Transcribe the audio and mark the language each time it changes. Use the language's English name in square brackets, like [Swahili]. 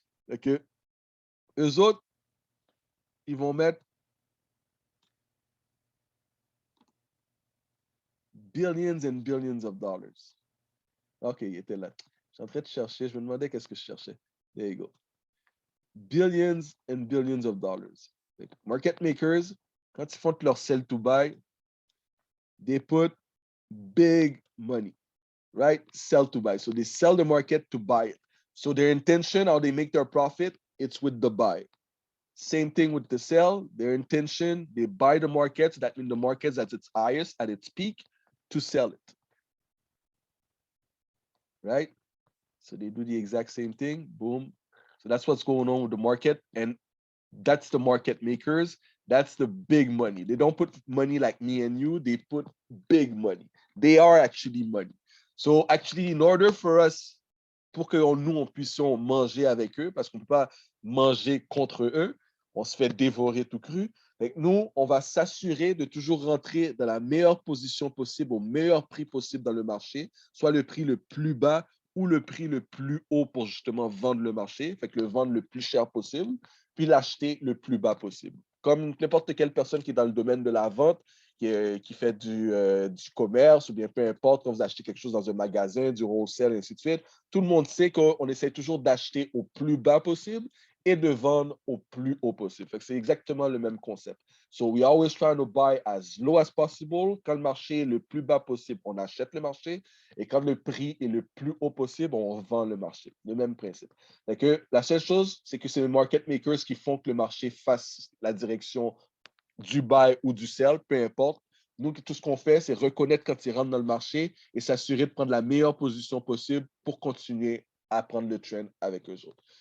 [French] Okay? Eux autres, ils vont mettre [English] billions and billions of dollars. [French] OK, il était là. Je suis en train de chercher. Je me demandais qu'est-ce que je cherchais. [English] There you go. billions and billions of dollars. Like market makers, [French] quand ils font leur [English] sell to buy, they put big money, right? Sell to buy. So they sell the market to buy it. So their intention, how they make their profit, it's with the buy. Same thing with the sell. Their intention, they buy the markets. That means the market's at its highest, at its peak, to sell it. Right? So they do the exact same thing. Boom. So that's what's going on with the market. And that's the market makers. That's the big money. They don't put money like me and you. They put big money. They are actually money. So actually, in order for us, [French] pour que nous, on puisse manger avec eux, parce qu'on ne peut pas manger contre eux, on se fait dévorer tout cru. Donc nous, on va s'assurer de toujours rentrer dans la meilleure position possible, au meilleur prix possible dans le marché, soit le prix le plus bas ou le prix le plus haut pour justement vendre le marché, fait que le vendre le plus cher possible, puis l'acheter le plus bas possible. Comme n'importe quelle personne qui est dans le domaine de la vente, qui fait du commerce ou bien peu importe, quand vous achetez quelque chose dans un magasin, du wholesale, et ainsi de suite, tout le monde sait qu'on essaie toujours d'acheter au plus bas possible et de vendre au plus haut possible. C'est exactement le même concept. [English] So we always try to buy as low as possible. [French] Quand le marché est le plus bas possible, on achète le marché. Et quand le prix est le plus haut possible, on vend le marché. Le même principe. Donc, la seule chose, c'est que c'est les market makers qui font que le marché fasse la direction du buy ou du sell, peu importe. Nous, tout ce qu'on fait, c'est reconnaître quand ils rentrent dans le marché et s'assurer de prendre la meilleure position possible pour continuer à prendre le trend avec eux autres.